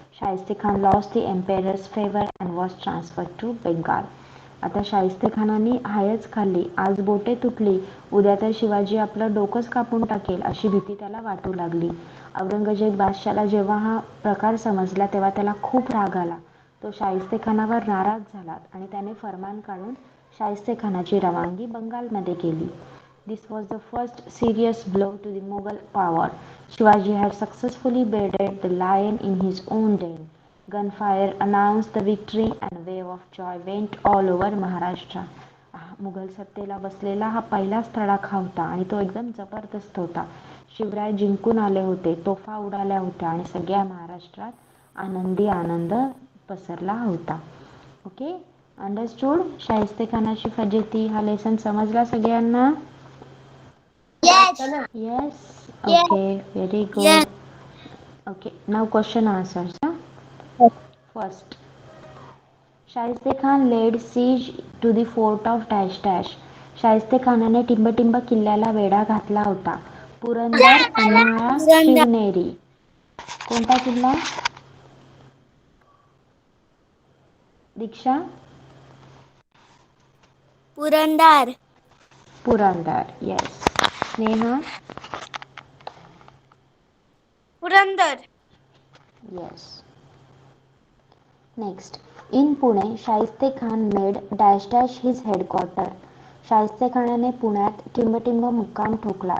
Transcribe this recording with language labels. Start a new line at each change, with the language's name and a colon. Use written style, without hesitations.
English: Shaiste Khan lost the emperor's favor and was transferred to Bengal.
Marathi: आता शाहिस्ते खानाने हायच खाल्ली. आज बोटे तुटली, उद्या तर शिवाजी आपलं डोकंच कापून टाकेल अशी भीती त्याला वाटू लागली. औरंगजेब बादशाला जेव्हा हा प्रकार समजला तेव्हा त्याला खूप राग आला. तो शाहिस्ते खानावर नाराज झाला आणि त्याने फरमान काढून शाहिस्ते खानाची रवानगी बंगालमध्ये केली.
English: This was the first serious blow to the Mughal power. Shivaji had successfully bearded the lion in his own den. Gunfire announced the victory and a wave of joy went all over Maharashtra.
Marathi: Mughal सत्तेला बसलेला हा पहिलाच तडाखा होता आणि तो एकदम जबरदस्त होता. शिवराय जिंकून आले होते, तोफा उडाल्या होत्या आणि सगळ्या महाराष्ट्रात आनंदी आनंद पसरला होता.
English: Okay, understood?
Marathi: शाहिस्ते खानाची फजिती हा लेसन समजला सगळ्यांना?
English: Yes. Okay, very good. Okay, now question answers. First, Shaista Khan laid siege to the fort of dash dash.
Marathi: Shaista खानाने टिंबटिंब किल्ल्याला वेढा घातला होता. पुरंदर, पन्हाळा, शिवनेरी. कोणता किल्ला? दीक्षा? Purandar. Purandar.
English: Yes.
Marathi: Neha? Purandar.
English: Yes. Next, in Pune, Shaista Khan made dash dash his headquarter.
Marathi: Shaista खानाने पुण्यात टिंबटिंब मुक्काम ठोकला.